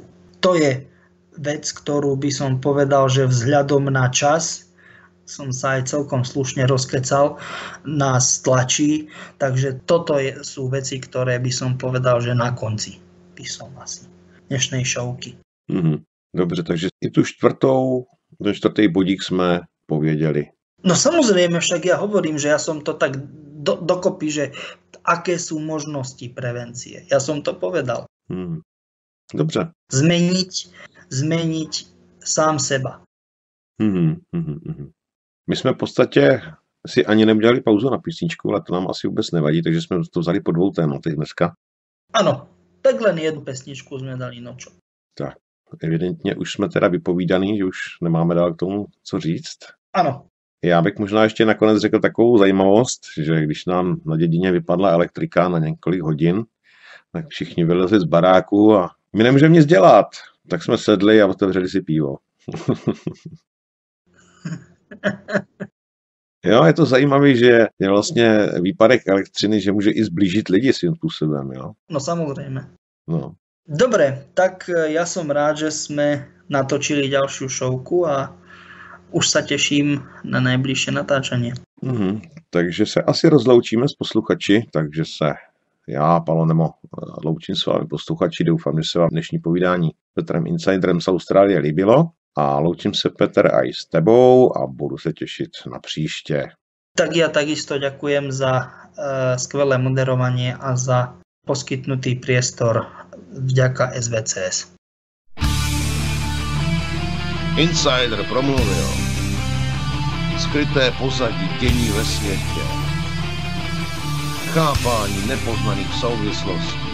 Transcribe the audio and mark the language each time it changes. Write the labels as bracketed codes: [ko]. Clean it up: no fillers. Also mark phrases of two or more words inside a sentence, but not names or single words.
[sk] To je vec, ktorú by som povedal, že vzhľadom na čas som sa aj celkom slušne rozkecal, nás tlačí, takže toto sú veci, ktoré by som povedal, že na konci by som asi dnešnej šovky. [cs] Dobře, takže i ten čtvrtý bodík jsme pověděli. [sk] No samozrejme, však ja hovorím, že ja som to tak dokopy, že aké sú možnosti prevencie. Ja som to povedal. [cs] Dobře. [sk] Zmeniť sám seba. [cs] My jsme v podstatě si ani neudělali pauzu na písničku, ale to nám asi vůbec nevadí, takže jsme to vzali po 2 tématech dneska. [sk] Ano, tak len jednu pesničku jsme dali, no čo. [cs] Tak, evidentně už jsme teda vypovídaný, že už nemáme dál k tomu co říct. Ano. Já bych možná ještě nakonec řekl takovou zajímavost, že když nám na dědině vypadla elektrika na několik hodin, tak všichni vylezli z baráku a my nemůžeme nic dělat. Tak jsme sedli a otevřeli si pivo. Jo, je to zajímavé, že je vlastně výpadek elektřiny, že může i zblížit lidi svým způsobem, jo? [sk] No samozrejme. No. Dobre, tak ja som rád, že sme natočili ďalšiu šovku a už sa teším na najbližšie natáčanie. [cs] Takže se asi rozloučíme s posluchači, takže se já, Palo Nemo, loučím s vámi posluchači, doufám, že se vám dnešní povídání Petrem Insiderem z Austrálie líbilo a loučím se, Petr, i s tebou a budu se těšit na příště. [sk] Tak ja takisto ďakujem za skvelé moderovanie a za poskytnutý priestor vďaka SVCS. [cs] Insider promluvil. Skryté pozadí dění ve světě. Chápání nepoznaných souvislostí.